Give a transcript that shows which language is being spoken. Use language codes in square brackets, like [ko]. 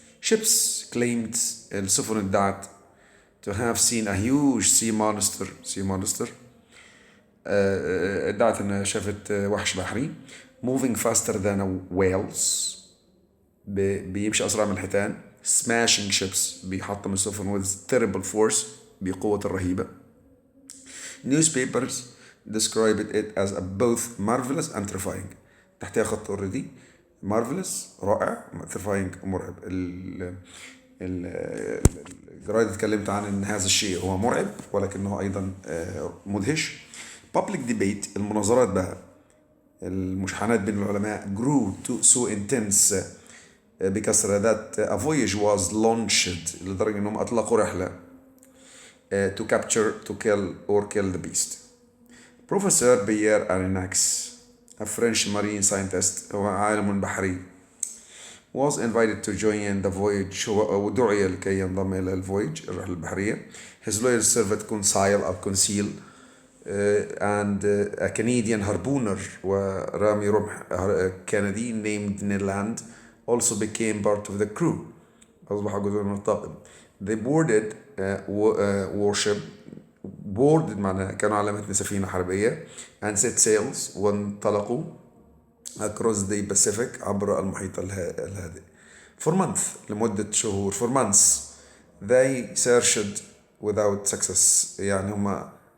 [en] ships claimed [ar] السفن ادعت [en] to have seen a huge sea monster [ar] ادعت انها شافت وحش بحري. [en] moving faster than whales [ar] بيمشي اسرع من الحيتان. [en] smashing ships [ar] بيحطم السفن [en] with terrible force [ar] بقوة الرهيبة. [en] newspapers described it as both marvelous and terrifying. [ar] تحتها خط [en] already. [ar] marvelous رائع، terrifying مرعب. الجرايد اتكلمت عن ان هذا الشيء هو مرعب ولكنه ايضا مدهش. [en] public debate [ar] المناظرات بقى، المشاحنات بين العلماء [en] grew so intense [ar] بكثرة [en] that a voyage was launched [ar] لدرجة انهم اطلقوا رحلة [en] to capture, to kill the beast. Professor Pierre Aronnax a French marine scientist [ar] هو عالم بحري [en] was invited to join the voyage [ar] ودعي لكي ينضم إلى الفويج الرحلة البحرية. [en] his lawyer served conceal and a Canadian harpooner [ar] ورامي رمح كندي [en] named Ned also became part of the crew [ar] أصبح جزء من الطاقم. [en] they boarded warship. [ar] boarded معناها كانوا على متن سفينة حربية [en] and set sails [ar] وانطلقوا [en] across the Pacific [ar] عبر المحيط الهادئ. [en] for months [ar] لمدة شهور. [en] for months they searched without success [ar] يعني هما